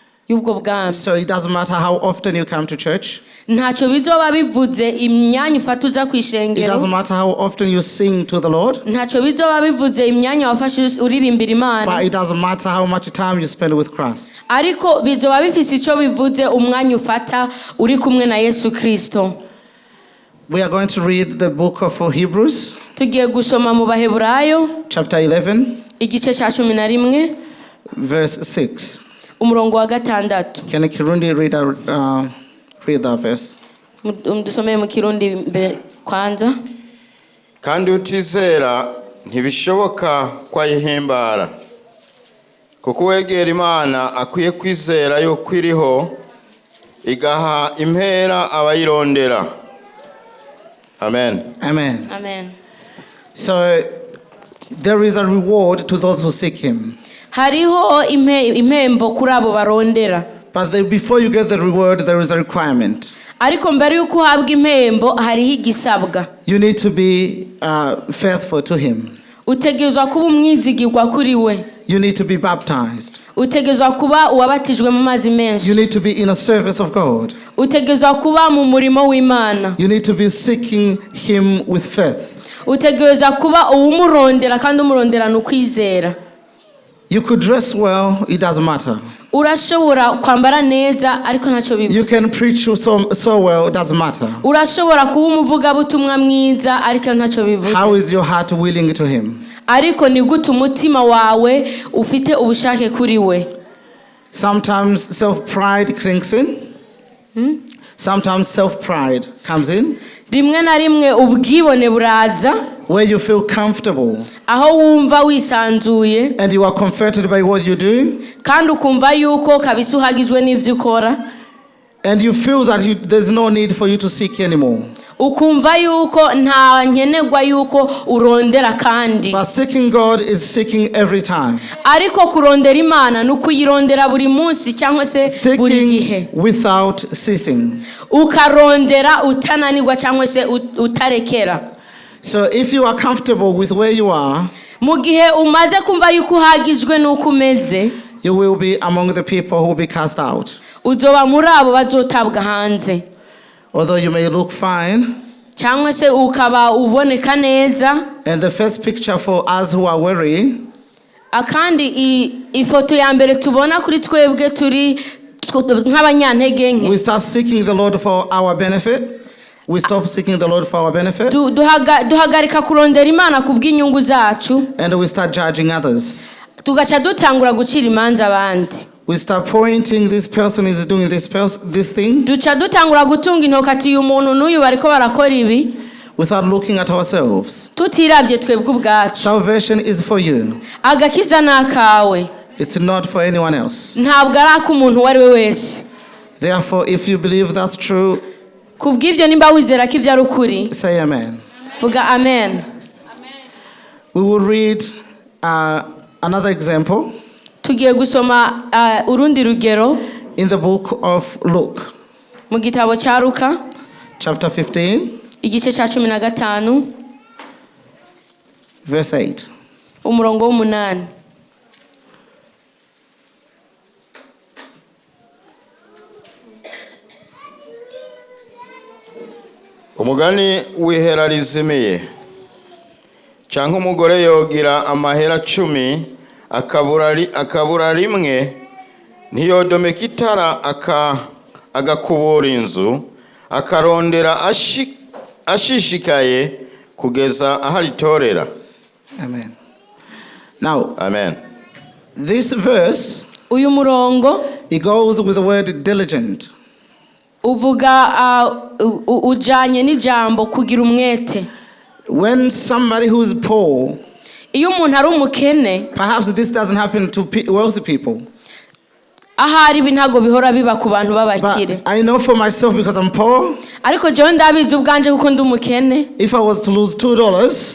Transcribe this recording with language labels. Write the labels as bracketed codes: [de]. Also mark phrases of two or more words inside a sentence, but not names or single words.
[rn] y'ubwo bwami. [en] So it doesn't matter how often you come to church. [rn] Ntacyo bizoba bivuze imyanya ufata uza kwishengero. [en] It doesn't matter how often you sing to the Lord. [rn] Ntacyo bizoba bivuze imyanya wafashe uririmbira Imana. [en] But it doesn't matter how much time you spend with Christ. [rn] Ariko bizoba bifise ico bivuze umwanya ufata uri kumwe na Yesu Kristo. [en] We are going to read the book of Hebrews. [rn] Tugiye gusoma mu Baheburayo [en] Chapter 11. [rn] Igice ca 11. [en] Verse 6. [rn] Umurongo wa 6. [en] Can Kirundi read that verse? [rn] Dusomeye mu Kirundi kwanza. Kandi utizera ntibishoboka kwayihimbara. Kuko wegera Imana akwiye kwizera yo kwiriho igaha impera abayirondera. Amen. Amen. Amen. [en] So there is a reward to those who seek him. [rn] Hariho impembo kuri abo barondera. [en] But before you get the reward, there is a requirement. [rn] Ariko mbere yuko uhabwa impembo hariho igisabwa. [en] You need to be faithful to him. [rn] Utegerezwa kuba umwizigirwa kuri we. [en] You need to be baptized. [rn] Utegerezwa kuba uwabatijwe mu mazi menshi. [en] You need to be in a service of God. [rn] Utegerezwa kuba mu murimo w'Imana. [en] You need to be seeking him with faith. [rn] Utegerezwa kuba uwumurondera kandi umuronderana ukwizera. [en] You could dress well, it doesn't matter. [rn] Urashobora kwambara neza ariko ntacyo bivuze. [en] You can preach so well, it doesn't matter. [rn] Urashobora kuba umuvuga butumwa mwiza ariko ntacyo bivuze. [en] How is your heart willing to him? [rn] Ariko ni gute umutima wawe ufite ubushake kuri we. [en] Sometimes self-pride clinks in. Sometimes self-pride comes in. [rn] Rimwe na rimwe ubwibone buraza. [en] Where you feel comfortable. [rn] Aho wumva wisanzuye. [en] And you are comforted by what you do. [rn] Kandi ukumva yuko kabisa uhagizwe n'ivyo ukora. [en] And you feel that there's no need for you to seek anymore. [rn] Ukumva yuko nta nkenegwa yuko urondera kandi. [en] But seeking God is seeking every time. [rn] Ariko kurondera Imana nukuyirondera buri munsi cyangwa se buri gihe. [en] Seeking without ceasing. [rn] Ukarondera utananirwa cyangwa se utarekera. [en] So if you are comfortable with where you are, [rn] mu gihe umaze kumva yuko uhagijwe nuko umeze, [en] you will be among the people who will be cast out. [rn] Uzoba muri abo bazotabwa hanze. [en] Although you may look fine, [rn] cyangwa se ukaba uboneka neza. [en] And the first picture for us who are weary, [rn] akandi ifoto ya mbere tubona kuri twebwe turi nk'abanyantege nke. [en] We start seeking the Lord for our benefit. We stop seeking the Lord for our benefit. [rn] Duhagarika kurondera Imana kubw'inyungu zacu. [en] And we start judging others. [rn] Tugaca dutangura gucira imanza abandi. [en] We start pointing, this person is doing this thing. [rn] Duca dutangura gutunga intoki ati uyu muntu n'uyu bariko barakora ibi. [en] Without looking at ourselves. [rn] Tutirabye twebwe ubwacu. [en] Salvation is for you. [rn] Agakiza nakawe. [en] It's not for anyone else. [rn] Ntabwo ari ak'umuntu wari we wese. [en] Therefore, if you believe that's true, [rn] kubw'ibyo nimba wizera ko ibyo ari ukuri, [en] say amen. [rn] Vuga amen. [en] We will read another example. [rn] Tugiye gusoma urundi rugero [en] in the book of Luke. [rn] Mu gitabo cya Luka [en] chapter 15 [rn] igice cya 15 [en] verse 8. [rn] Umurongo w'8. Umugani w'ihera rizimiye cyangwa umugore yogira amahera 10 akabura rimwe ntiyodomeka itara agakubura inzu akarondera ashishikaye kugeza aharitorera. [en] Amen. Now, amen. This verse, [rn] uyu murongo, [en] it goes with the word diligent. [rn] Uvuga ujanye n'ijambo kugira umwete. [en] When somebody who is poor, [rn] iyo umuntu ari umukene, [en] perhaps this doesn't happen to wealthy people. [rn] Ahari ibi ntago bihora biba ku bantu babakire. [en] I know for myself because I'm poor. [rn] Ariko jewe ndabizi ubwanje kuko ndi umukene. [en] If I was to lose $2,